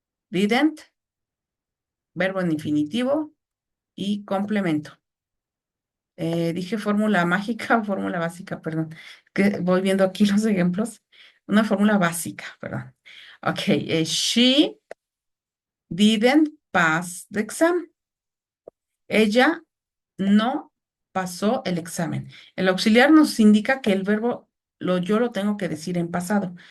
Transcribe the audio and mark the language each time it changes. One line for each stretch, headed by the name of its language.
Spanish: didn't, verbo en infinitivo y complemento. Dije fórmula mágica o fórmula básica, perdón. Que voy viendo aquí los ejemplos. Una fórmula básica, perdón.
English: Ok, she didn't pass the exam.
Spanish: Ella no pasó el examen. El auxiliar nos indica que el verbo yo lo tengo que decir en pasado.